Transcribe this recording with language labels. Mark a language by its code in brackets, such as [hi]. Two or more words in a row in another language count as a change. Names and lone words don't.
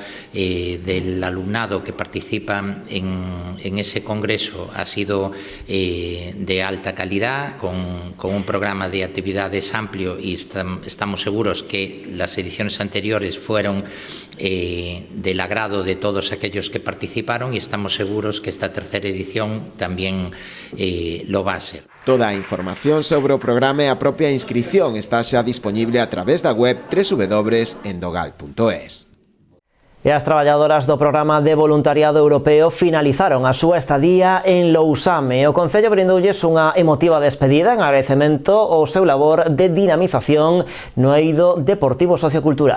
[es] del alumnado que participa en ese congreso, ha sido de alta calidad, con un programa de actividades amplio, y estamos seguros que las ediciones anteriores fueron del agrado de todos aquellos que participaron, y estamos seguros que esta tercera edición también lo va a ser. [gl] Toda a información sobre o programa e a propia inscripción está xa disponible a través da web www.endogal.es. E as traballadoras do Programa de Voluntariado Europeo finalizaron a súa estadía en Lousame. O Concello brindoulles unha emotiva despedida en agradecemento ao seu labor de dinamización no eido deportivo sociocultural.